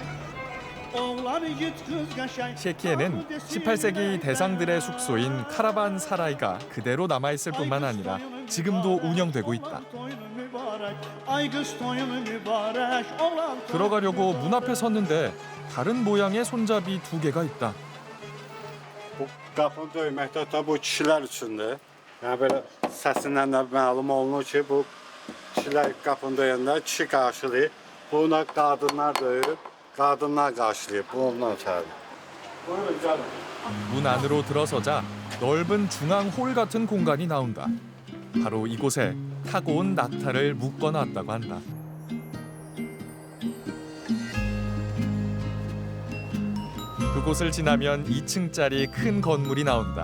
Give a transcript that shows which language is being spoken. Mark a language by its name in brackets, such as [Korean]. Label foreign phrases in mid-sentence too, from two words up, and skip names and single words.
[Korean] 셰키에는 18세기 대상들의 숙소인 카라반 사라이가 그대로 남아있을 뿐만 아니라 지금도 운영되고 있다. 들어가려고 문 앞에 섰는데 다른 모양의 손잡이 2개가 있다. [Azerbaijani] Bu qapını döyməkdə də bu kişilər üçündür. Yəni belə səsindən də məlum olunur ki, bu kişilər qapını döyəndə kişi qarşılayır. Buna qadınlar döyür, qadınlar qarşılayır. Bu ondan ötəridir. Buyurun gəlin. [Korean] 문 안으로 들어서자 넓은 중앙 홀 같은 공간이 나온다. 바로 이곳에 타고 온 낙타를 묶어놨다고 한다. 그곳을 지나면 2층짜리 큰 건물이 나온다.